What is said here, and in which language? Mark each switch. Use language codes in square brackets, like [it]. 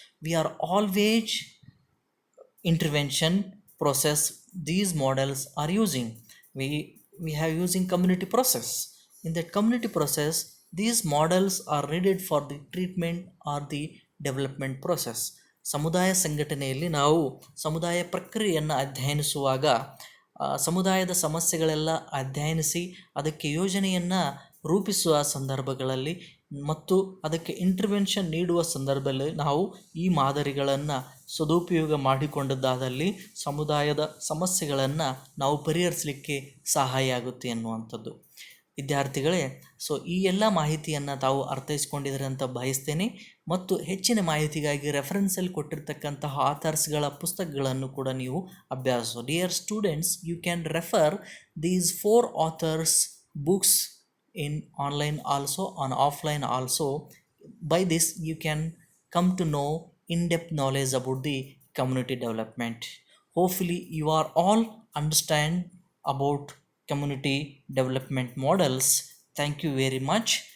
[en] We are always intervention process these models are using. We have using community process. In that community process, these models are needed for the treatment or the development process. [kn] ಸಮುದಾಯ ಸಂಘಟನೆಯಲ್ಲಿ ನಾವು ಸಮುದಾಯ ಪ್ರಕ್ರಿಯೆಯನ್ನು ಅಧ್ಯಯನಿಸುವಾಗ ಸಮುದಾಯದ ಸಮಸ್ಯೆಗಳೆಲ್ಲ ಅಧ್ಯಯನಿಸಿ ಅದಕ್ಕೆ ಯೋಜನೆಯನ್ನು ರೂಪಿಸುವ ಸಂದರ್ಭಗಳಲ್ಲಿ ಮತ್ತು ಅದಕ್ಕೆ ಇಂಟರ್ವೆನ್ಷನ್ ನೀಡುವ ಸಂದರ್ಭದಲ್ಲಿ ನಾವು ಈ ಮಾದರಿಗಳನ್ನು ಸದುಪಯೋಗ ಮಾಡಿಕೊಂಡದ್ದಾದಲ್ಲಿ ಸಮುದಾಯದ ಸಮಸ್ಯೆಗಳನ್ನು ನಾವು ಪರಿಹರಿಸಲಿಕ್ಕೆ ಸಹಾಯ ಆಗುತ್ತೆ ಅನ್ನುವಂಥದ್ದು. ವಿದ್ಯಾರ್ಥಿಗಳೇ, ಈ ಎಲ್ಲ ಮಾಹಿತಿಯನ್ನು ತಾವು ಅರ್ಥೈಸ್ಕೊಂಡಿದ್ದಾರೆ ಅಂತ ಬಯಸ್ತೇನೆ. ಮತ್ತು ಹೆಚ್ಚಿನ ಮಾಹಿತಿಗಾಗಿ ರೆಫರೆನ್ಸಲ್ಲಿ ಕೊಟ್ಟಿರ್ತಕ್ಕಂತಹ ಆಥರ್ಸ್ಗಳ ಪುಸ್ತಕಗಳನ್ನು ಕೂಡ ನೀವು ಅಭ್ಯಾಸ. [en] Dear students, you can refer these 4 authors books in online also, on offline also. By this you can come to know in-depth knowledge about the community development. Hopefully you are all understand about community development models. Thank you very much.